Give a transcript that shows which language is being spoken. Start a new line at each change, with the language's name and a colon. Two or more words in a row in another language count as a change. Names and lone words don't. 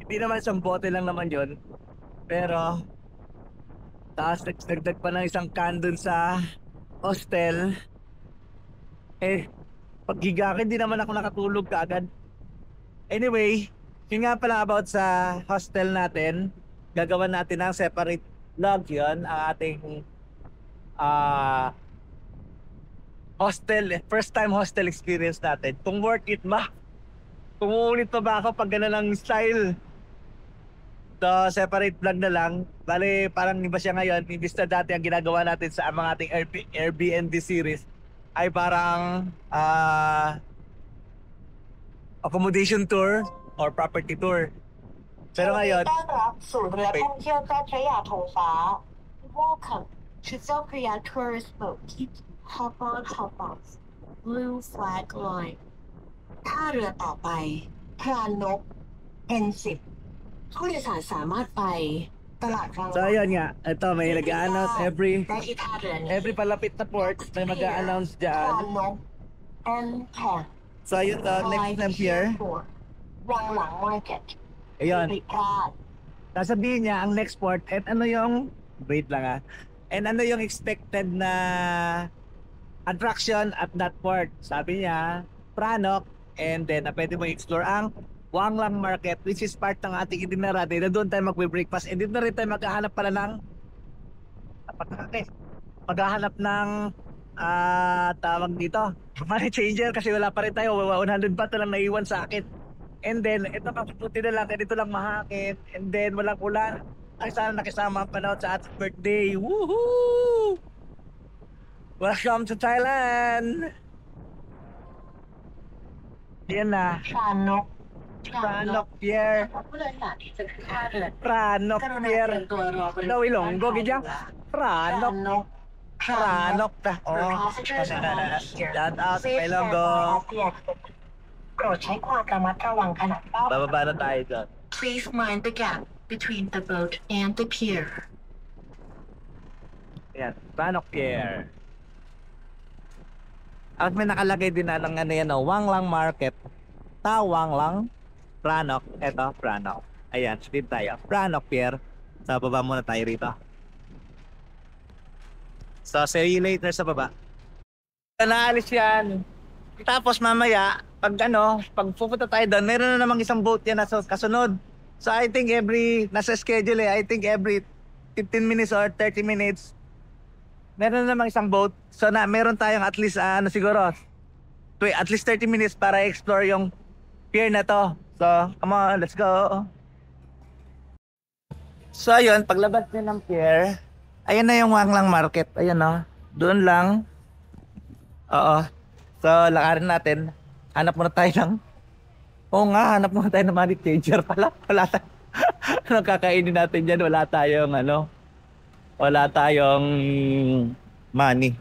Filipino: Hindi naman isang bote lang naman yon. Pero, tapos nagdagdag pa ng isang can dun sa hostel. Eh, paghiga ko, hindi naman ako nakatulog kaagad. Anyway, yun nga pala about sa hostel natin. Gagawan natin ng
English: separate vlog
Filipino: yun. Ang ating hostel,
English: first time hostel experience
Filipino: natin. Kung
English: worth it
Filipino: ba? Kung uulit pa ba ako pag gano'n ang style? So,
English: separate vlog
Filipino: na lang. Bale, parang iba siya ngayon. Imbis na dati ang ginagawa natin sa mga ating
English: Airbnb series
Filipino: ay parang
English: accommodation tour or property tour.
Filipino: Pero ngayon,
Thai: ต้อนรับสู่เรือท่องเที่ยวเจ้าพระยาธงฟ้า
English: Welcome to เจ้าพระยา Tourist Boat Hop on Hop off Blue Flag Line
Thai: ท่าเรือต่อไปพรานก N10 ผู้โดยสารสามารถไปตลาดราง
Filipino: so
Thai: วัล
Filipino: ayun nga, ito may nag-a-announce
Thai: ได้ที่ท่าเรือนี้
Filipino: every palapit na port may mag-a-announce
Thai: พราน
Filipino: dyan.
Thai: นก N10
Filipino: So ayun to,
English: next time here.
Thai: วังหลัง Market
Filipino: Ayun,
Thai: ไม่พลาด
Filipino: sasabihin niya ang
English: next port
Filipino: at ano yung, wait lang and ano yung expected na attraction
English: at that port.
Filipino: Sabi niya, Pranok, and then pwede mo explore ang Wanglang Market, which is part ng ating itinerary na doon tayo magbe-breakfast, and dito na rin tayo maghahanap pala ng maghahanap ng tawag dito,
English: money changer,
Filipino: kasi wala pa rin tayo, 100 baht na lang naiwan sa akin. And then, ito kaputi na lang, dito lang mahakit, and then walang ulan. Ay, sana nakisama ang panahon sa ating birthday.
English: Woohoo! Welcome to Thailand!
Filipino: Yan na.
Thai: พรานก
Filipino: Pranok Pier.
Thai: ผู้โดยสารที่จะขึ้นท่าเรือ Pranok กรุณา Pier.
Filipino: เตรียมตัวรอบริเวณ Daw ilong, go gidya. Pranok.
Thai: พรานก
Filipino: Pranok ta. Oh. Shout out kay Longo.
Thai: โปรดใช้ความระมัดระวังขณะเฝ้า
Filipino: Bababa na tayo dyan.
English: Please mind the gap between the boat and the pier.
Filipino: Yan, Pranok Pier. At may nakalagay din na ng ano yan, Wanglang Market. Wanglang, Pranok. Eto, Pranok. Ayan, speed tayo. Pranok Pier. Sa baba muna tayo rito. So,
English: see you later
Filipino: sa baba. Naalis yan. Tapos mamaya, pag pupunta tayo doon, meron na namang isang boat yan na kasunod.
English: So I think
Filipino: nasa schedule
English: I think every 15 minutes or 30 minutes,
Filipino: meron na namang isang boat. So meron tayong at least, siguro,
English: at least 30 minutes
Filipino: para explore yung pier na to.
English: So, come on, let's go.
Filipino: So ayun, paglabas nyo ng pier, ayan na yung Wanglang Market. Ayan o, doon lang. Oo. So, lakarin natin. Hanap muna tayo ng... Oo nga, hanap muna tayo ng money changer pala. Wala tayo. Anong kakainin natin dyan? Wala tayong wala tayong money.